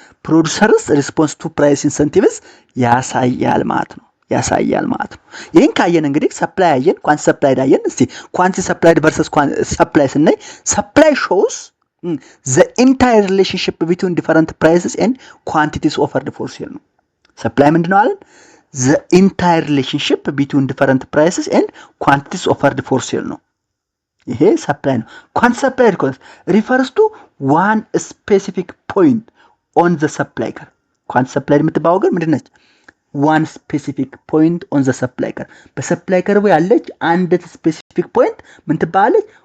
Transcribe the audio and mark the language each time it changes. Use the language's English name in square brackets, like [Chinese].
[English] ፕሮዲዩሰርስ ሪስፖንስ ቱ ፕራይስ ኢንሰንቲቭስ [Amharic] ያሳያል ማለት ነው። ይህን ካየን እንግዲህ ሰፕላይ አየን፣ ኳንቲ ሰፕላይድ አየን። እስቲ ኳንቲ ሰፕላይድ ቨርሰስ ሰፕላይ ስናይ ሰፕላይ ሾውስ [English] the entire relationship between different prices and quantities offered for sale [Amharic] ነው። ሰፕላይ ምንድነው አለን? [English] the entire relationship between different prices and quantities offered for sale [Amharic] ነው። ይሄ ሰፕላይ ነው። [English] ኳንቲ ሰፕላይድ refers to one specific point on the supply curve ኳንቲ ሰፕላይድ [Amharic] የምትባለው ግን ምንድነች? [English] one specific point on the supply curve [Amharic] በሰፕላይ ከርቭ ያለች አንድ ስፔሲፊክ ፖይንት ምን ትባላለች?